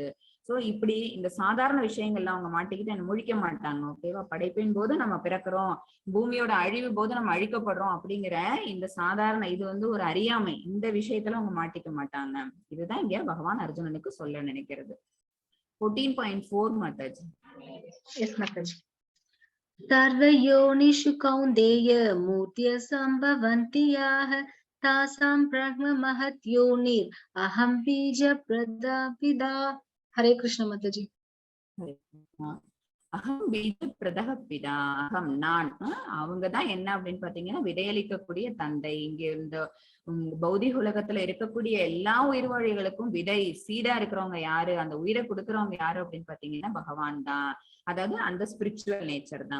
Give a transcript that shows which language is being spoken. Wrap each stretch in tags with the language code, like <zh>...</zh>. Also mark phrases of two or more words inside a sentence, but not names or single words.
<ta>சோ இப்படி இந்த சாதாரண விஷயங்கள்ல அவங்க மாட்டிக்கிட்டு என்ன முழிக்க மாட்டாங்க. ஓகேவா? படைப்பின் போது நம்ம பிறக்கிறோம், பூமியோட அழிவு போது நம்ம அழிக்கப்படுறோம் அப்படிங்கிற இந்த சாதாரண இது ஒரு அறியாமை. இந்த விஷயத்துல அவங்க மாட்டிக்க மாட்டாங்க. இதுதான் இங்க பகவான் அர்ஜுனனுக்கு சொல்ல நினைக்கிறது. 14.4 மாதாஜி.</ta> <en>Yes, Mataji.</en> <sa>सर्वयोनिषु कौन्तेय मूर्त्य सम्भवन्ति याः तासां ब्रह्म महत् योनिर् अहं बीजप्रदा पिता. हरे कृष्ण माताजी. अहं बीज प्रदः पिता.</sa> <ta>அகம் நான். அவங்கதான் என்ன அப்படின்னு பாத்தீங்கன்னா விதையளிக்கக்கூடிய தந்தை. இங்க இந்த பௌதிக உலகத்துல இருக்கக்கூடிய எல்லா உயிர் வாழிகளுக்கும் விதை சீடா இருக்கிறவங்க யாரு, அந்த உயிரை கொடுக்கறவங்க யாரு அப்படின்னு பாத்தீங்கன்னா பகவான் தான். அதாவது அந்த</ta> <en>spiritual nature</en> <ta>தான்.</ta>